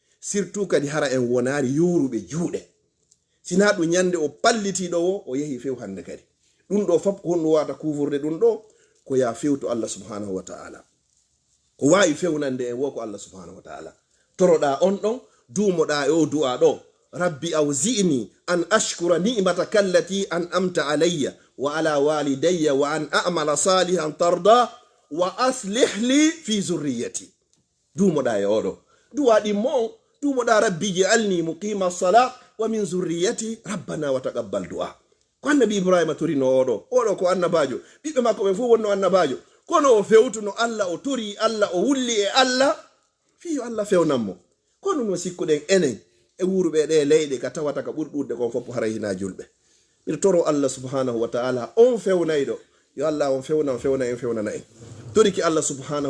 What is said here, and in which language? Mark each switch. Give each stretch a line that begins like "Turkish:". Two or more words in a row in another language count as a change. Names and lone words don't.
Fula: surtout kadi hara en wonari yoruɓe juuɗe sina ɗum ñande o pallitiɗo o yehi few hande kadi ɗum ɗo fop honɗum wata kufurde ɗum ɗo ko ya fewto
Arabic: الله سبحانه وتعالى
Fula: ko wawi fewnande en wo ko
Arabic: الله سبحانه وتعالى
Fula: toroɗa on ɗon dumoɗa o du'a ɗo
Arabic: رب أوزعني أن أشكر نعمتك التي أنعمت علي وعلى والدي وأن أعمل صالحا ترضاه وأصلح لي في ذريتي
Fula: dumoɗa e oɗo du'a ɗimmo dumoɗa
Arabic: رب اجعلني مقيم الصلاة ومن ذريتي ربنا و تقبل دعاء
Fula: ko annabi ibrahima torino oɗo ko annabajo ɓiɓɓe makko ɓe fu wonno annabajo kono o fewtuno Allah o tori Allah o wulli e Allah fiyo Allah fewnanmo kono no sikkuɗen enen e wuruɓe ɗe leyɗe ka tawata ka ɓurɗurde kon fof hara hina julɓe miɗo toro
Arabic: الله سبحانه وتعالى
Fula: on fewnayɗo yo Allah on fewna en fewnana en toriki
Arabic: الله سبحانه